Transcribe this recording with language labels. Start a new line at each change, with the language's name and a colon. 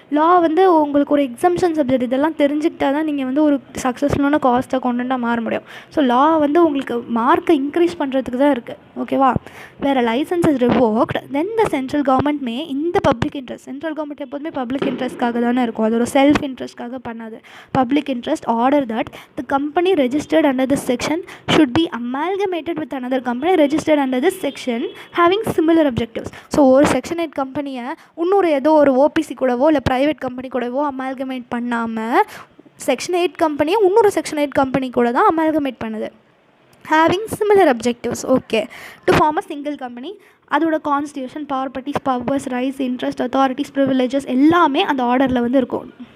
Tamil: லா வந்து உங்களுக்கு ஒரு எக்ஸம்ஷன் சப்ஜெக்ட். இதெல்லாம் தெரிஞ்சுக்கிட்டா தான் நீங்கள் வந்து ஒரு சக்ஸஸ்ஃபுல்லான காஸ்ட் அக்கௌண்டண்ட்டாக மாற முடியும். ஸோ லா வந்து உங்களுக்கு மார்க்கை இன்க்ரீஸ் பண்ணுறதுக்கு தான் இருக்குது. ஓகேவா?
English: வேறு license is revoked then the central government may இந்த public interest.
Tamil: சென்ட்ரல் கவர்மெண்ட் எப்போதுமே பப்ளிக் இன்ட்ரெஸ்ட்காக தானே இருக்கும், அது ஒரு செல்ஃப் இன்ட்ரெஸ்ட்காக பண்ணாது.
English: public interest order that the company registered under this section should be amalgamated with another company registered under this section having similar objectives.
Tamil: So ஒரு section 8 கம்பெனியை இன்னொரு ஏதோ ஒரு ஓபிசி கூடவோ இல்லை ப்ரைவேட் கம்பெனி கூடவோ அமால்கமேட் பண்ணாமல் செக்ஷன் 8 கம்பெனியை இன்னொரு செக்ஷன் 8 கம்பெனி கூட தான் அமால்கமேட் பண்ணுது,
English: having similar objectives, okay, to form a single company.
Tamil: அதோட constitution, properties, powers, rights, interest, authorities, privileges எல்லாமே அந்த ஆர்டரில் வந்து இருக்கும்.